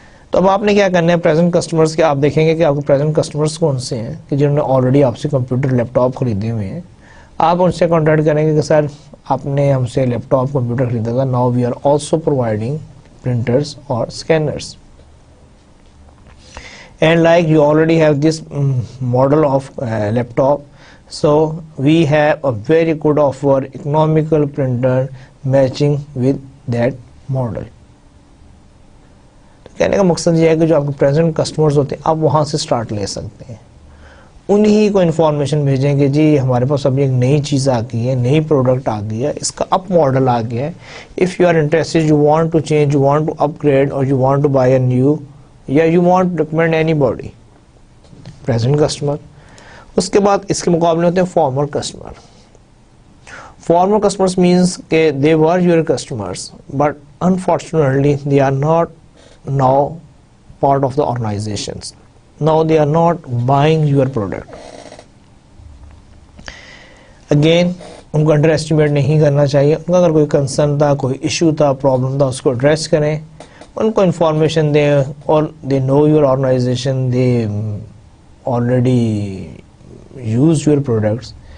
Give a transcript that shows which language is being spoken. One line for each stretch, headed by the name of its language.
Urdu: تو اب آپ نے کیا کرنا ہے, پریزنٹ کسٹمرز کے آپ دیکھیں گے کہ آپ کے پریزنٹ کسٹمرز کون سے ہیں کہ جنہوں نے آلریڈی آپ سے کمپیوٹر لیپ ٹاپ خریدے ہوئے ہیں. آپ ان سے کانٹیکٹ کریں گے کہ سر آپ نے ہم سے لیپ ٹاپ کمپیوٹر خریدا تھا,
English: Now we are also providing printers اور scanners. And like you already have this model of laptop, so we have a very good offer, economical printer matching with that model.
Urdu: تو کہنے کا مقصد یہ ہے کہ جو آپ کے پریزنٹ کسٹمرز ہوتے ہیں آپ وہاں سے سٹارٹ لے سکتے ہیں. انہی کو انفارمیشن بھیجیں کہ جی ہمارے پاس ابھی ایک نئی چیز آ گئی ہے, نئی پروڈکٹ آ گئی ہے, اس کا اپ ماڈل آ گیا ہے.
English: If you are interested, you want to change, you want to upgrade, اور you want to buy a new, یا you want to recommend anybody. Present customer.
Urdu: اس کے بعد اس کے مقابلے ہوتے ہیں farmer customer.
English: Former customers means کہ they were your customers but unfortunately they are not now part of the organizations. Now they are not buying your product.
Urdu: Again in کو under estimate نہیں کرنا چاہیے. ان کا اگر کوئی کنسرن تھا, کوئی ایشو تھا, پرابلم تھا, اس کو ایڈریس کریں, ان کو انفارمیشن دیں, اور
English: They know your organization, they already use your products.